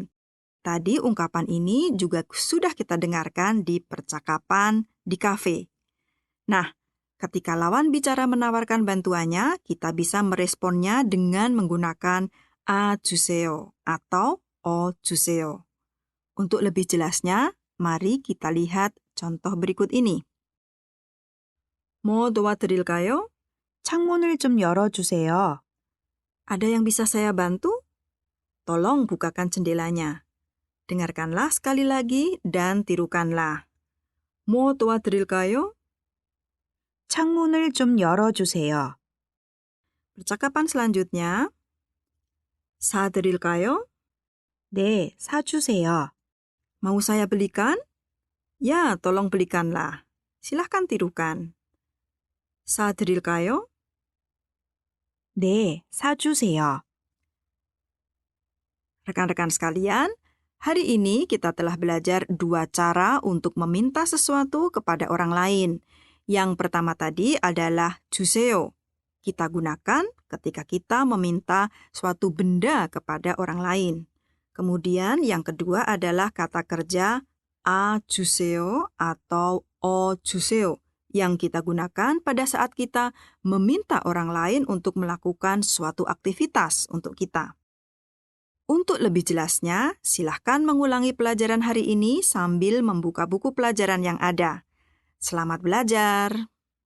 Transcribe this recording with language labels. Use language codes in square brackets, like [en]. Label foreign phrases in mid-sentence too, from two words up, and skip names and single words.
[id] Tadi ungkapan ini juga sudah kita dengarkan di percakapan di kafe. Nah, ketika lawan bicara menawarkan bantuannya, kita bisa meresponnya dengan menggunakan a 주세요 atau o 주세요. Untuk lebih jelasnya, mari kita lihat contoh berikut ini. [ko] 뭐 도와드릴까요? 창문을 좀 열어주세요. [id] Ada yang bisa saya bantu? Tolong bukakan jendelanya. Dengarkanlah sekali lagi dan tirukanlah. [ko] 뭐 도와드릴까요? 창문을 좀 열어주세요. [id] Percakapan selanjutnya. [ko] 사드릴까요? 네, 사주세요. [id] Mau saya belikan? Ya, tolong belikanlah. Silahkan tirukan. [ko] 사드릴까요? 네, 사주세요. [id] Rekan-rekan sekalian, hari ini kita telah belajar 2 cara untuk meminta sesuatu kepada orang lain. Yang pertama tadi adalah 주세요. Kita gunakan ketika kita meminta suatu benda kepada orang lain. Kemudian yang kedua adalah kata kerja [ko] 아 주세요 [id] atau [ko] 어 주세요 [id] yang kita gunakan pada saat kita meminta orang lain untuk melakukan suatu aktivitas untuk kita. Untuk lebih jelasnya, silahkan mengulangi pelajaran hari ini sambil membuka buku pelajaran yang ada. Selamat belajar!